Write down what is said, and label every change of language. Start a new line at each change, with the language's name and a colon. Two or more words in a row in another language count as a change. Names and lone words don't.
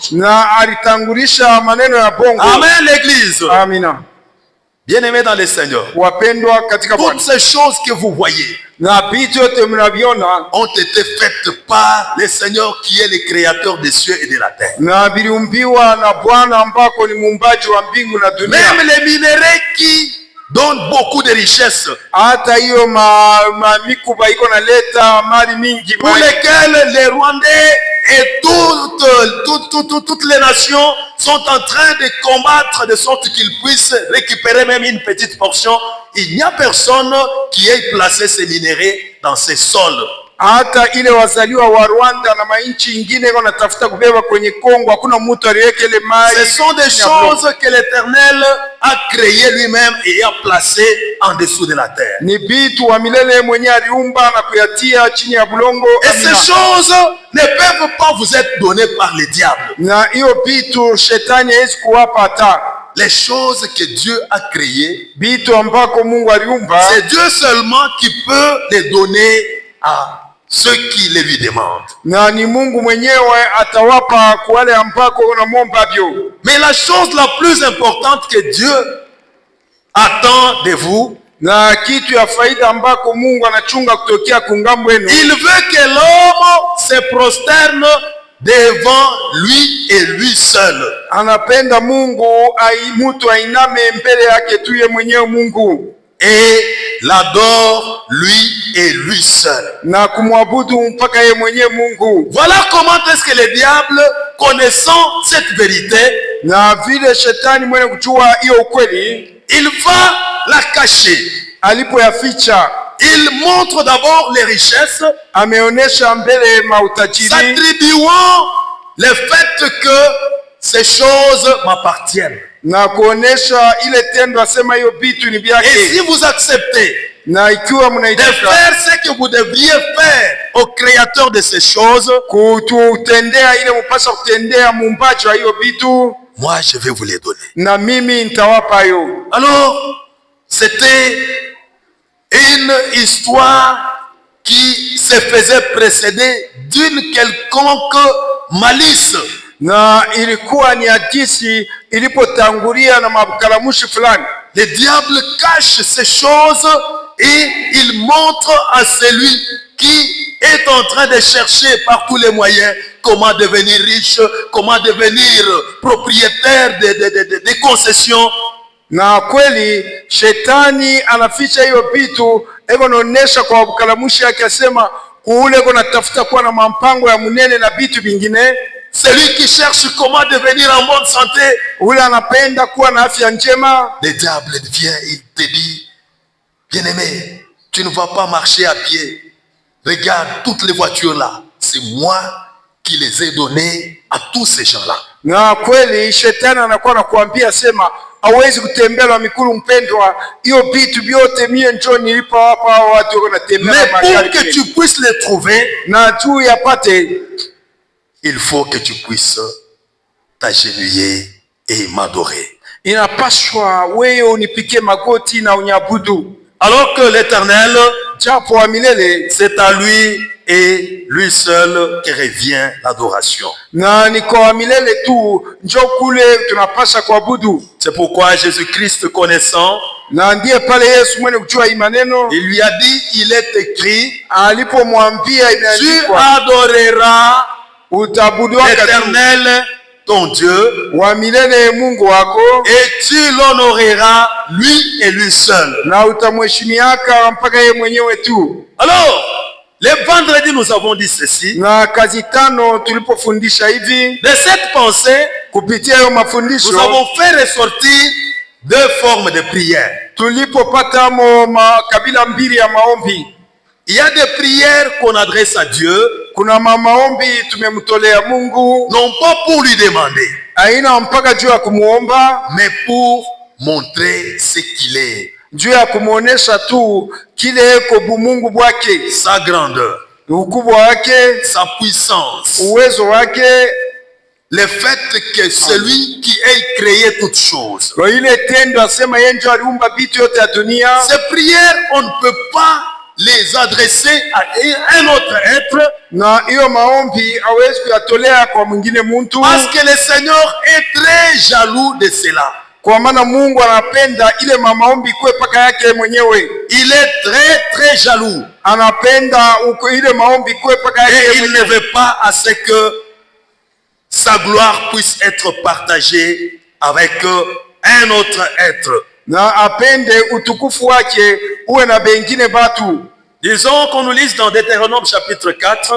Swahili: na alitangulisha maneno ya bongo.
French: Amen, l'église.
Swahili: Amina.
French: Bien-aimés dans le Seigneur,
Swahili: Wapendwa katika
French: toutes
Swahili: Bwana,
French: ces choses que vous voyez
Swahili: na vitu yote mnaviona
French: ont été faites par le Seigneur qui est le créateur des cieux et de la terre.
Swahili: na viliumbiwa na Bwana ambako ni muumbaji wa mbingu na dunia.
French: Même les minéraux qui donnent beaucoup de richesses,
Swahili: Hata hiyo mikuba iko naleta mali mingi,
French: pour lesquels les Rwandais et toutes les nations sont en train de combattre de sorte qu'ils puissent récupérer même une petite portion. Il n'y a personne qui ait placé ces minéraux dans ces sols.
Swahili: hata ile wazaliwa wa Rwanda na mainchi ingine iko natafuta kubeba kwenye Kongo, hakuna mtu aliweka ile mali.
French: Ce sont des choses que l'Éternel a créées lui-même et a placées en dessous de la terre.
Swahili: Ni vitu wa milele mwenye aliumba na kuyatia chini ya bulongo.
French: Et ces choses ne peuvent pas vous être données par le diable.
Swahili: Na hiyo vitu shetani hawezi kuwapa hata.
French: Les choses que Dieu a créées,
Swahili: Vitu ambako Mungu aliumba,
French: c'est Dieu seulement qui peut les donner à ceux qui les lui demandent.
Swahili: na ni Mungu mwenyewe atawapa kwa wale ambako unamwomba vyo.
French: Mais la chose la plus importante que Dieu attend de vous,
Swahili: Na kitu ya faida ambako Mungu anachunga kutokea kungambo wenu,
French: il veut que l'homme se prosterne devant lui et lui seul.
Swahili: anapenda Mungu mtu ainame mbele yake tu yeye mwenyewe Mungu,
French: Et l'adore lui et lui seul.
Swahili: na kumwabudu mpaka yeye mwenyewe Mungu.
French: Voilà comment est-ce que le diable, connaissant cette vérité,
Swahili: Na vile shetani mwenye kujua hiyo ukweli,
French: il va la cacher.
Swahili: alipoyaficha,
French: Il montre d'abord les richesses,
Swahili: ameonesha mbele mautajiri,
French: s'attribuant le fait que ces choses m'appartiennent.
Swahili: na kuonesha ile tendo, asema hiyo vitu ni
French: Et
Swahili: vyake.
French: si vous acceptez
Swahili: Na ikiwa
French: de
Swahili: mnaitaka
French: faire ce que vous devriez faire au créateur de ces choses,
Swahili: kututendea ile mpasa kutendea muumbaji wa hiyo vitu,
French: moi je vais vous les donner.
Swahili: na mimi nitawapa hiyo.
French: Alors, c'était une histoire qui se faisait précéder d'une quelconque malice.
Swahili: Na ilikuwa ni hadithi ilipotangulia na makalamushi fulani.
French: Le diable cache ces choses et il montre à celui qui est en train de chercher par tous les moyens comment devenir riche, comment devenir propriétaire des concessions.
Swahili: Na kweli shetani anaficha hiyo vitu, eko naonesha kwa bukalamushi yake, asema ule eko natafuta kuwa na mampango ya munene na vitu vingine.
French: Celui qui cherche comment devenir en bonne santé,
Swahili: Ule anapenda kuwa na afya njema.
French: le diable vient, il te dit, bien-aimé, tu ne vas pas marcher à pied. Regarde toutes les voitures là, c'est moi qui les ai données à tous ces gens-là.
Swahili: Na kweli shetani anakuwa nakuambia, sema hawezi kutembea na mikulu, mpendwa, hiyo vitu vyote mie njoo nilipa hapa hao watu wako natembea
French: Mais
Swahili: na
French: pour
Swahili: magari.
French: que tu puisses les trouver,
Swahili: Na tu yapate,
French: il faut que tu puisses t'agenouiller et m'adorer.
Swahili: inapaswa wewe unipikie magoti na unyabudu.
French: Alors que l'Éternel,
Swahili: Japo wa milele,
French: c'est à lui et lui seul que revient l'adoration.
Swahili: na ni kwa milele tu njoo kule tunapasha kuabudu.
French: C'est pourquoi Jésus-Christ, connaissant,
Swahili: Na ndiye pale Yesu mwenye kujua hii maneno
French: il lui a dit, il est écrit,
Swahili: alipomwambia,
French: tu
Swahili: imeandikwa,
French: adoreras
Swahili: utaabudu
French: l'Éternel, ton Dieu,
Swahili: wa milele Mungu wako,
French: et tu l'honoreras lui et lui seul.
Swahili: na utamheshimiaka mpaka yeye mwenyewe tu.
French: Alors, le vendredi, nous avons dit ceci.
Swahili: Na kazi tano tulipofundisha hivi,
French: De cette pensée,
Swahili: kupitia hayo
French: nous
Swahili: mafundisho
French: avons fait ressortir deux formes de prière.
Swahili: tulipopata makabila mbili ya maombi.
French: Il y a des prières qu'on adresse à Dieu,
Swahili: Kuna maombi tumemtolea Mungu,
French: non pas pour lui demander,
Swahili: haina mpaka juu ya kumuomba,
French: mais pour montrer ce qu'il est,
Swahili: juu ya kumuonesha tu kile eko bumungu bwake,
French: sa grandeur,
Swahili: ukubwa wake,
French: sa puissance,
Swahili: uwezo wake,
French: le fait que celui qui a créé toutes choses.
Swahili: kwa ile tendo asema yeye ndiye aliumba vitu yote ya dunia.
French: Ces prières, on ne peut pas les adresser à un autre être,
Swahili: na hiyo maombi hawezi kuyatolea kwa mwingine mtu,
French: parce que le Seigneur est très jaloux de cela.
Swahili: kwa maana Mungu anapenda ile maombi kuwe paka yake mwenyewe.
French: Il est très très jaloux.
Swahili: Anapenda ile maombi kuwe paka yake
French: Et il
Swahili: mwenyewe.
French: ne veut pas à ce que sa gloire puisse être partagée avec un autre être.
Swahili: Na apende utukufu wake uwe na bengine batu.
French: Disons qu'on nous lise dans Deutéronome chapitre 4,